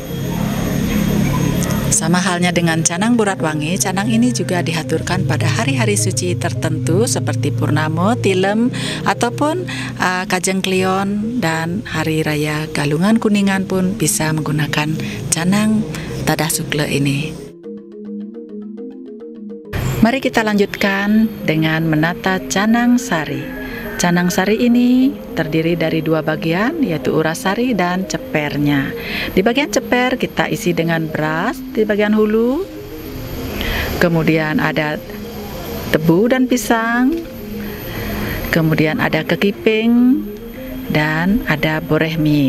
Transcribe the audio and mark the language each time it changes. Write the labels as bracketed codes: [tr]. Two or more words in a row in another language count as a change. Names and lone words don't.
[id] Sama halnya dengan canang burat wangi, canang ini juga dihaturkan pada hari-hari suci tertentu seperti Purnama, Tilem, ataupun Kajeng Klion, dan Hari Raya Galungan Kuningan pun bisa menggunakan canang Tadah Sukle ini. Mari kita lanjutkan dengan menata canang sari. Canang sari ini terdiri dari dua bagian, yaitu uras sari dan cepernya. Di bagian ceper kita isi dengan beras di bagian hulu. Kemudian ada tebu dan pisang. Kemudian ada kekiping dan ada boreh mie.